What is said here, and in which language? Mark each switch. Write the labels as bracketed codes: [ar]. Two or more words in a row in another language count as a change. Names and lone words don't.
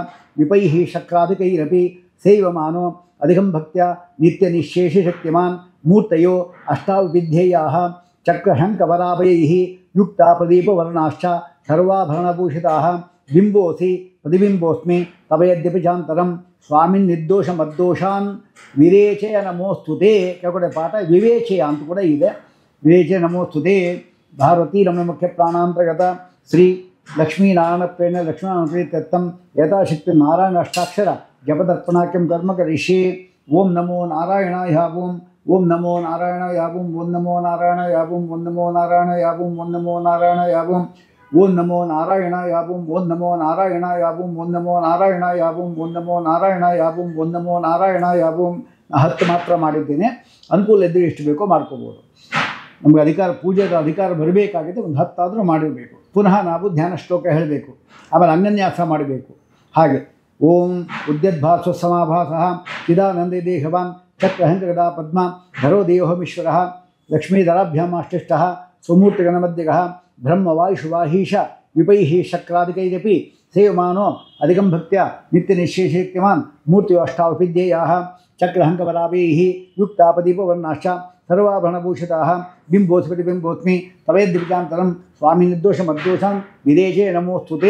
[sa] ವಿಪೈಃ ಶಕ್ರಾಧಿಕೈರಪಿ ಸೇವಮಾನೋ ಅಧಿಕಂ ಭಕ್ತ್ಯಾ ನಿತ್ಯನಿಶ್ಶೇಷಶಕ್ತಿಮಾನ್ ಮೂರ್ತಯೋ ಅಷ್ಟಾವಿಧ್ಯೇಯಾಃ ಚಕ್ರಶಂಖವರಾಭಯೈಃ ಯುಕ್ತಾ ಪ್ರದೀಪವರ್ಣಾಶ್ಚ ಸರ್ವಾಭರಣಭೂಷಿತಾಃ ಬಿಂಬೋಸಿ ಪ್ರತಿಬಿಂಬೋಸ್ಮಿ ತವಯದ್ಯಪಿ ಚಾಂತರಂ ಸ್ವಾಮಿನ್ ನಿರ್ದೋಷಮದ್ದೋಷಾನ್ ವಿರೇಚಯ ನಮೋಸ್ತುತೆ [kn] ಕೆಳಗಡೆ ಪಾಠ ವಿವೇಚಯ ಅಂತ ಕೂಡ ಇದೆ. [sa] ವಿವೇಚಯ ನಮೋಸ್ತುತೆ. ಭಾರತೀ ರಮಣ ಮುಖ್ಯ ಪ್ರಾಣಾಂತರ್ಗತ ಶ್ರೀ ಲಕ್ಷ್ಮೀನಾರಾಯಣ ಪ್ರೇಣ ಲಕ್ಷ್ಮೀನಾರಾಯಣ ಪ್ರೀತ್ಯರ್ಥಂ ಯಥಾಶಕ್ತಿ ನಾರಾಯಣ ಅಷ್ಟಾಕ್ಷರ ಜಪದರ್ಪಣಾಖ್ಯಂ ಕರ್ಮ ಕರಿಷ್ಯೆ. ಓಂ ನಮೋ ನಾರಾಯಣಾಯ ಓಂ. ಓಂ ನಮೋ ನಾರಾಯಣಾಯ ಓಂ. ಓಂ ನಮೋ ನಾರಾಯಣಾಯ ಓಂ. ಓಂ ನಮೋ ನಾರಾಯಣಾಯ ಓಂ. ಓಂ ನಮೋ ನಾರಾಯಣಾಯ ಓಂ. ಓಂ ನಮೋ ನಾರಾಯಣಾಯ ಓಂ. ಓಂ ನಮೋ ನಾರಾಯಣಾಯ ಓಂ. ಓಂ ನಮೋ ನಾರಾಯಣಾಯ ಓಂ. ಓಂ ನಮೋ ನಾರಾಯಣಾಯ ಓಂ. ಓಂ ನಮೋ ನಾರಾಯಣಾಯ ಓಂ. [kn] 10 ಮಾತ್ರ ಮಾಡಿದ್ದೇನೆ. ಅನುಕೂಲ ಇದ್ದರೆ ಎಷ್ಟು ಬೇಕೋ ಮಾಡ್ಕೋಬೋದು. ನಮಗೆ ಅಧಿಕಾರ ಪೂಜೆದ ಅಧಿಕಾರ ಬರಬೇಕಾಗಿದೆ, ಒಂದು 10 ಆದರೂ ಮಾಡಿರಬೇಕು. ಪುನಃ ನಾವು ಧ್ಯಾನ ಶ್ಲೋಕ ಹೇಳಬೇಕು, ಆಮೇಲೆ ಅಂಗನ್ಯಾಸ ಮಾಡಬೇಕು. [sa] ಹಾಗೆ ಓಂ ಉದ್ಯದ್ಭಾಸ್ವ ಸಮಾಭಾಸಃ ಚಿದಾನಂದೇ ದೇಹವಾನ್ ಚಕ್ರಹಂಕಗದಾ ಪದ್ಮ ಧರೋ ದೇವೋಹಮೀಶ್ವರಃ ಲಕ್ಷ್ಮೀಧರಾಭ್ಯಾಮಾಷ್ಟಿಷ್ಟಃ ಸ್ವಮೂರ್ತಿಗಣಮಧ್ಯಗಃ ಬ್ರಹ್ಮವಾಯುಷುವಾಹೀಶ ವಿಪೈಃ ಶಕ್ರಾದಿಕೈರಪಿ ಸೇವಮಾನೋ ಅಧಿಕಂ ಭಕ್ತ್ಯ ನಿತ್ಯನಿಶ್ಚೇಷೇತ್ಯಮಾನ್ ಮೂರ್ತಿಯೋ ಅಷ್ಟಾವಪಿಧ್ಯೇಯಾಃ ಚಕ್ರಹಂಕವರಾಭೈಃ ಯುಕ್ತಾ ಪ್ರದೀಪವರ್ಣಾಶ್ಚ ಸರ್ವಾಭರಣಭೂಷಿತಾಃ ಬಿಂಬೋಸ್ಮಿ ಪ್ರತಿಬಿಂಬೋಸ್ಮಿ ತವೇದ್ವಿಜಾಂತರಂ ಸ್ವಾಮಿ ನಿರ್ದೋಷಮದ್ದೋಷಾನ್ ವಿದೇಶೇ ನಮೋಸ್ತುತೆ.